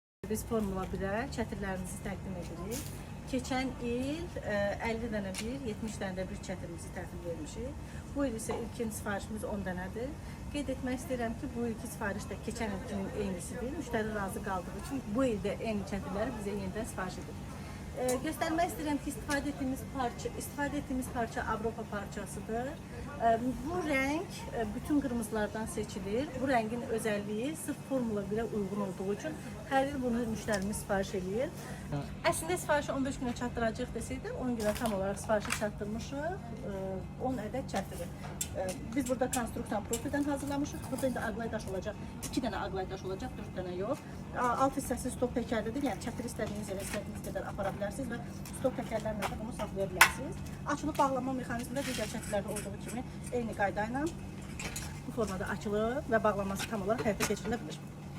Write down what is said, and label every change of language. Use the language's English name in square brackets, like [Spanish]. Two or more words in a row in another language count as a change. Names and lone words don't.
[Azerbaijani] biz Formula 1-ə çətirlərimizi təqdim edirik. Keçən il 50 dənə bir, 70 dənə də bir çətirimizi təhvil vermişik. Bu il isə ilkin sifarişimiz 10 dənədir. Qeyd etmək istəyirəm ki, bu ilki sifariş də keçən ilkinin eynisidir. Müştəri razı qaldığı üçün bu ildə eyni çətirləri bizə yenidən sifariş edir. [Turkish] Göstermek istedim ki istifade ettiğimiz parça Avropa parçasıdır. Bu renk bütün kırmızılardan seçilir. Bu rengin özelliği sırf Formula 1'e uygun olduğu için her yıl bunu müşterimiz sipariş ediyor. [Azerbaijani] Aslında sifarişi 15 güne çatdıracaq deseydim 10 güne tam olarak sifarişi çatdırmışıq. 10 adet çatdırır. Biz burada konstruksiyon profilden hazırlamışıq. Burada indi aqlaydaş olacaq. 2 dənə aqlaydaş olacaq, 4 dənə yox. Alt hissəsi stop təkərlidir. Yəni çətir istədiyiniz yerə istədiyiniz qədər apara bilərsiniz və stop təkərlərlə də bunu saxlaya bilərsiniz. Açılıb bağlama mexanizmində digər çətirlərdə olduğu kimi eyni qayda ilə bu formada açılıb və bağlaması tam olaraq həyata keçirilə bilir.